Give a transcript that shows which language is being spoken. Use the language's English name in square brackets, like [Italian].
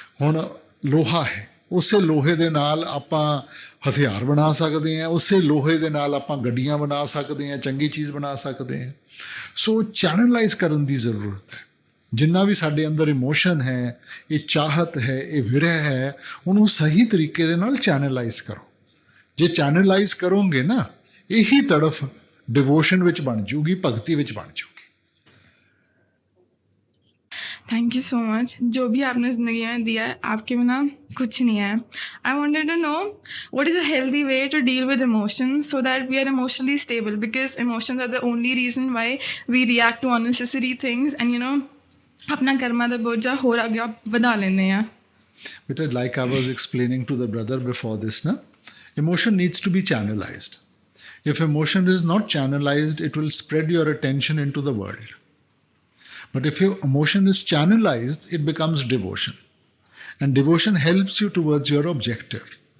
[Punjabi] ਹੁਣ ਲੋਹਾ ਹੈ, ਉਸੇ ਲੋਹੇ ਦੇ ਨਾਲ ਆਪਾਂ ਹਥਿਆਰ ਬਣਾ ਸਕਦੇ ਹਾਂ, ਉਸੇ ਲੋਹੇ ਦੇ ਨਾਲ ਆਪਾਂ ਗੱਡੀਆਂ ਬਣਾ ਸਕਦੇ ਹਾਂ, ਚੰਗੀ ਚੀਜ਼ ਬਣਾ ਸਕਦੇ ਹਾਂ। ਸੋ ਚੈਨਲਾਈਜ਼ ਕਰਨ ਦੀ ਜ਼ਰੂਰਤ ਹੈ। ਜਿੰਨਾ ਵੀ ਸਾਡੇ ਅੰਦਰ ਇਮੋਸ਼ਨ ਹੈ, ਇਹ ਚਾਹਤ ਹੈ, ਇਹ ਵਿਰਹ ਹੈ, ਉਹਨੂੰ ਸਹੀ ਤਰੀਕੇ ਦੇ ਨਾਲ ਚੈਨਲਾਈਜ਼ ਕਰੋ। ਜੇ ਚੈਨਲਾਈਜ਼ ਕਰੋਗੇ ਨਾ, ਇਹੀ ਤੜਫ डिवोशन विच बन जूगी, भगती विच बन जूगी। [English] Thank you so much. [Hindi] जो भी आपने ज़िंदगी में दिया है, आपके बिना कुछ नहीं है। [English] I wanted to know what is a healthy way to deal with emotions so that we are emotionally stable, because emotions are the only reason why we react to unnecessary things [Hindi] and अपना कर्मा का बोझा होर आगे बढ़ा लेने हैं। [English] But like I was explaining to the brother before this, na, emotion needs to be channelized. If emotion is not channelized, it will spread your attention into the world. But if your emotion is channelized, it becomes devotion. And devotion helps you towards your objective.